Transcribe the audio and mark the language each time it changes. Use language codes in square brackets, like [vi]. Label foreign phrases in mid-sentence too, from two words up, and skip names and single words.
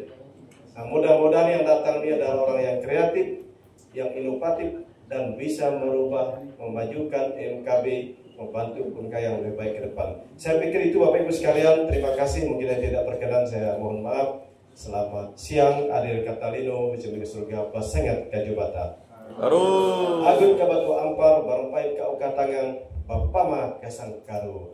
[id] Nah, mudah-mudahan yang datang ini adalah orang yang kreatif, yang inovatif, dan bisa merubah, memajukan MKB, membantu Bengkayang lebih baik ke depan. Saya pikir itu Bapak Ibu sekalian, terima kasih. Mungkin yang tidak berkenan, saya mohon maaf. Selamat siang, [knx] Adil Katalino, Bicemil Surga, Basengat Kajubata. Agun Kabatu Ampar, Barumpai Kau Katangan, Bapama Kasangkaru.